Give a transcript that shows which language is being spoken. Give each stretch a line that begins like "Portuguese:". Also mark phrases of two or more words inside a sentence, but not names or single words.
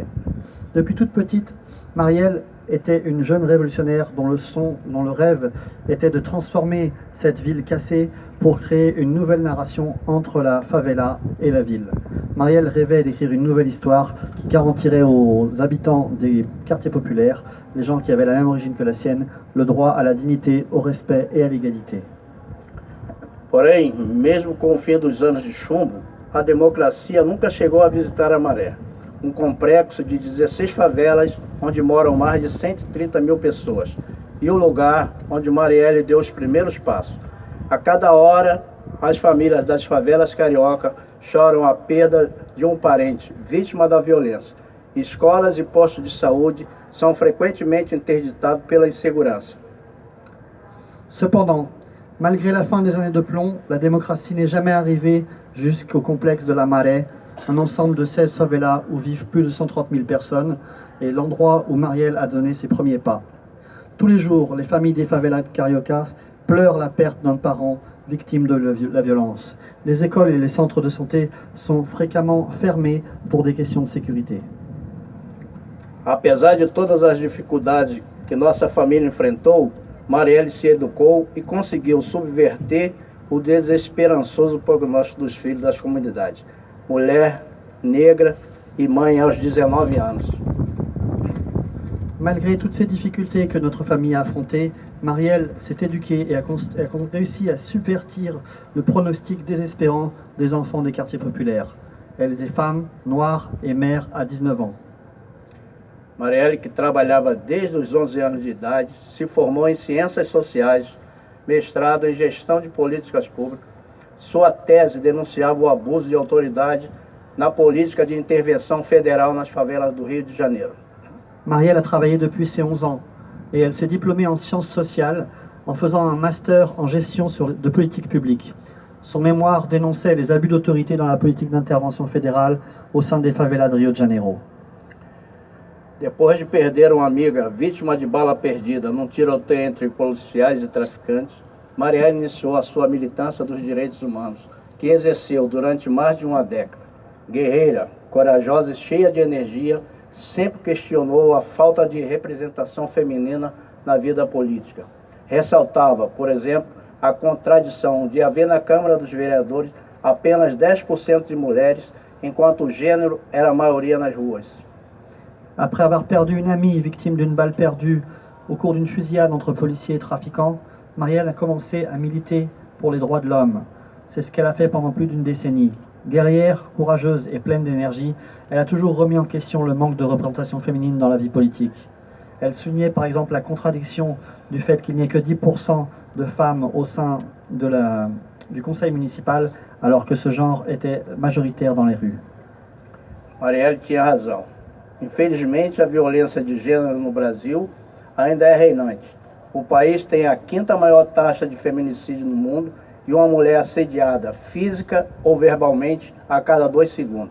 French: Depuis toute petite, Marielle était une jeune révolutionnaire dont le rêve était de transformer cette ville cassée pour créer une nouvelle narration entre la favela et la ville. Marielle rêvait d'écrire une nouvelle histoire qui garantirait aux habitants des quartiers populaires, les gens qui avaient la même origine que la sienne, le droit à la dignité, au respect et à l'égalité.
Portuguese: Porém, mesmo com o fim dos anos de chumbo, a democracia nunca chegou a visitar a Maré, um complexo de 16 favelas onde moram mais de 130 mil pessoas, e o lugar onde Marielle deu os primeiros passos. A cada hora, as famílias das favelas carioca choram a perda de um parente vítima da violência. Escolas e postos de saúde são frequentemente interditados pela insegurança.
French: Cependant, malgré la fin des années de plomb, la démocratie n'est jamais arrivée jusqu'au complexe de la Maré, un ensemble de 16 favelas où vivent plus de 130 000 personnes et l'endroit où Marielle a donné ses premiers pas. Tous les jours, les familles des favelas de Carioca pleurent la perte d'un parent victime de la violence. Les écoles et les centres de santé sont fréquemment fermés pour des questions de sécurité.
Portuguese: Apesar de todas as dificuldades que nossa família enfrentou, Marielle se educou e conseguiu subverter o desesperançoso prognóstico dos filhos das comunidades. Mulher, negra e mãe aos 19 anos.
French: Malgré toutes ces difficultés que notre famille a affrontées, Marielle s'est éduquée et a réussi à subvertir le pronostic désespérant des enfants des quartiers populaires. Elle était femme, noire et mère à 19 ans.
Portuguese: Marielle, que trabalhava desde os 11 anos de idade, se formou em Ciências Sociais, mestrado em Gestão de Políticas Públicas. Sua tese denunciava o abuso de autoridade na política de intervenção federal nas favelas do Rio de Janeiro.
French: Marielle a travaillé depuis ses 11 ans et elle s'est diplômée en sciences sociales en faisant un master en gestion de politique publique. Son mémoire dénonçait les abus d'autorité dans la politique d'intervention fédérale au sein des favelas de Rio de Janeiro.
Portuguese: Depois de perder uma amiga vítima de bala perdida num tiroteio entre policiais e traficantes, Marielle iniciou a sua militância dos direitos humanos, que exerceu durante mais de uma década. Guerreira, corajosa e cheia de energia, sempre questionou a falta de representação feminina na vida política. Ressaltava, por exemplo, a contradição de haver na Câmara dos Vereadores apenas 10% de mulheres, enquanto o gênero era a maioria nas ruas.
French: Après avoir perdu une amie victime d'une balle perdue au cours d'une fusillade entre policiers et trafiquants, Marielle a commencé à militer pour les droits de l'homme. C'est ce qu'elle a fait pendant plus d'une décennie. Guerrière, courageuse et pleine d'énergie, elle a toujours remis en question le manque de représentation féminine dans la vie politique. Elle soulignait par exemple la contradiction du fait qu'il n'y ait que 10% de femmes au sein du conseil municipal, alors que ce genre était majoritaire dans les rues.
Portuguese: Marielle tinha razão. Infelizmente, a violência de gênero no Brasil ainda é reinante. O país tem a 5ª maior taxa de feminicídio no mundo e uma mulher assediada física ou verbalmente a cada 2 segundos.